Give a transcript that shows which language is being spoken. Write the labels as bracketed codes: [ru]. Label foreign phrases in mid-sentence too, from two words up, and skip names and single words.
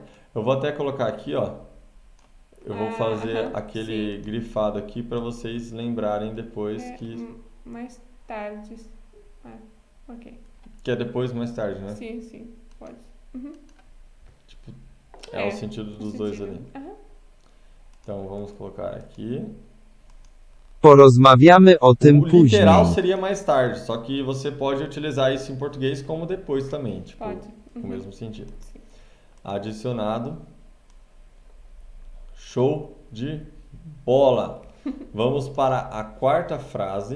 [pt] Eu vou até colocar aqui, ó. Eu vou fazer aquele grifado aqui para vocês lembrarem depois que... Mais tarde. Ok. Que é depois, mais tarde, né? Sim, pode. Tipo, o sentido dos dois ali. Então, vamos colocar aqui. [pl] Porozmawiamy o tym [pt] O literal [pl] później. [pt] seria mais tarde, só que você pode utilizar isso em português como depois também, tipo, Pode. com o mesmo sentido. Sim. Adicionado. Show de bola. Vamos para a quarta frase.